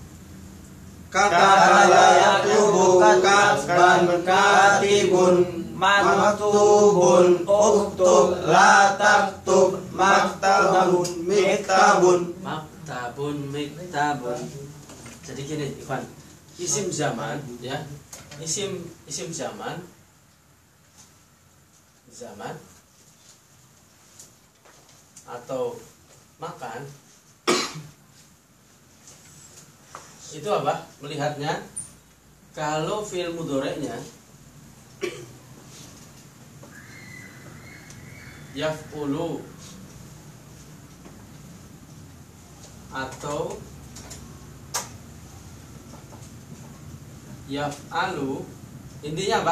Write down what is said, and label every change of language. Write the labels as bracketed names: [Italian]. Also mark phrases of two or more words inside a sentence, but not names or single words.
[Arabic] كتب يكتب كتابة كاتب مكتوب اكتب لا تكتب مكتب مكتب. مكتب، مكتب. [Indonesian] Jadi gini, Ivan. [Arabic] اسم زمان, [Indonesian] ya. [Arabic] اسم زمان. [Indonesian] Zaman atau makan itu apa? Melihatnya kalau fi'il mudhari'nya yaf'ulu atau yaf'alu, intinya apa?